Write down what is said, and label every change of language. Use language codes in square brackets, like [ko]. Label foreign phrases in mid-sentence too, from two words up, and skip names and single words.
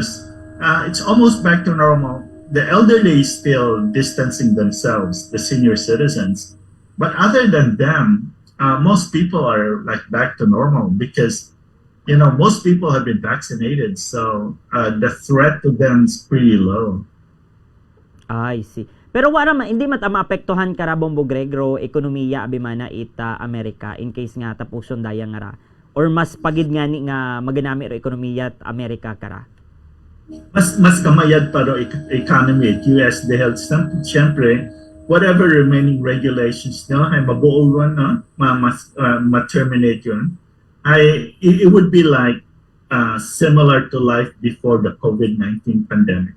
[en] It's almost back to normal. The elderly is still distancing themselves, the senior citizens. But other than them, most people are like back to normal because, you know, most people have been vaccinated. So the threat to them is pretty low. I see. [akl] Pero wala man, [tl] hindi maapektuhan [akl] kara Bombo Greg ro ekonomiya abimana ita Amerika [en] in case [akl] nga tapuson daya nga ra. Or mas pagid nga ni nga maganami ro ekonomiya at Amerika kara. Mas kamayad pa ro economy at US dahil siyempre [en] whatever remaining regulations [akl] no ay mabuulan no ma-terminate yun. [en] It would be like similar to life before the COVID-19 pandemic.